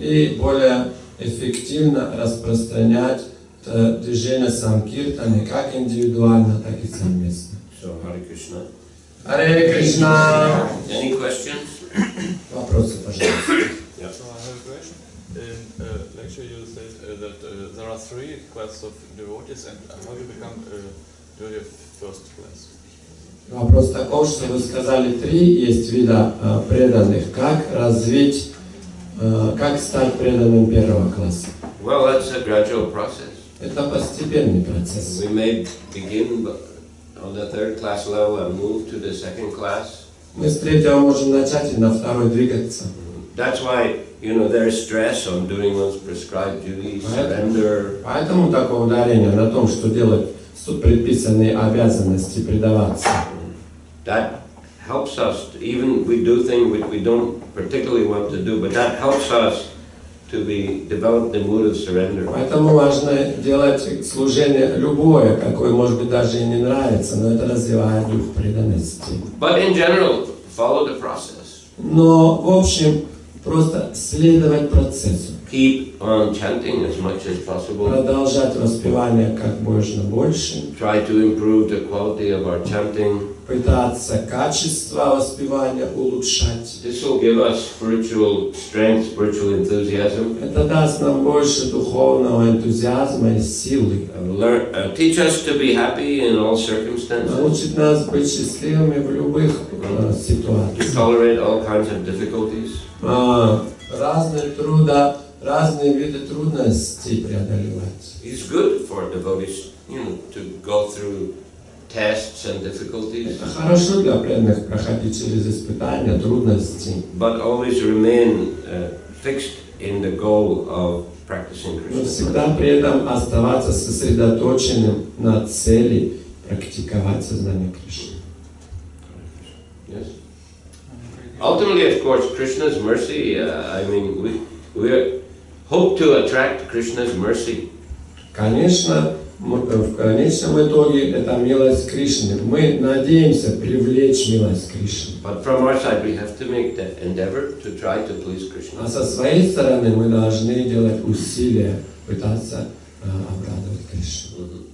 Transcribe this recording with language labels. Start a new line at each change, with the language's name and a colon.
Russian: И более эффективно распространять движение Санкиртаны как индивидуально, так и совместно.
English: So, Hare Krishna.
Russian: Харе Кришна.
English: Any questions?
Russian: Вопросы, пожалуйста.
English: Yeah. So I have a question. In lecture you said that there are three classes of devotees, and how you become a devotee of first class?
Russian: Вопрос такой, что вы сказали, три есть вида преданных. Как развить, как стать преданным первого класса?
English: Well, that's a gradual process.
Russian: Это постепенный процесс.
English: We may begin on the third class level and move to the second class.
Russian: Мы с третьего можем начать и на второй двигаться.
English: That's why, there is stress on doing one's prescribed duties, surrender.
Russian: Поэтому такое ударение на том, что делать предписанные обязанности, предаваться.
English: That helps us, even we do things which we don't particularly want to do, but that helps us to develop the mood of surrender.
Russian: Поэтому важно делать служение любое, какое, может быть, даже и не нравится, но это развивает дух преданности.
English: But in general, follow the process.
Russian: Но, в общем, просто следовать процессу.
English: Keep on chanting as much as possible.
Russian: Продолжать воспевание как можно больше.
English: Try to improve the quality of our chanting.
Russian: Пытаться качество воспевания улучшать.
English: This will give us spiritual strength, spiritual enthusiasm.
Russian: Это даст нам больше духовного энтузиазма и силы.
English: Teach us to be happy in all circumstances.
Russian: Научит нас быть счастливыми в любых ситуациях.
English: To tolerate all kinds of difficulties.
Russian: Разные виды трудностей преодолевать.
English: It's good for devotees, to go through tests and difficulties.
Russian: Это хорошо для преданных проходить через испытания, трудности.
English: But always remain fixed in the goal of practicing Krishna.
Russian: Но всегда при этом оставаться сосредоточенным на цели практиковать сознание Кришны.
English: Yes. Ultimately, of course, Krishna's mercy. We hope to attract Krishna's mercy.
Russian: Конечно, в конечном итоге это милость Кришны. Мы надеемся привлечь милость Кришны.
English: But from our side, we have to make the endeavor to try to please Krishna.
Russian: А со своей стороны мы должны делать усилия пытаться обрадовать Кришну.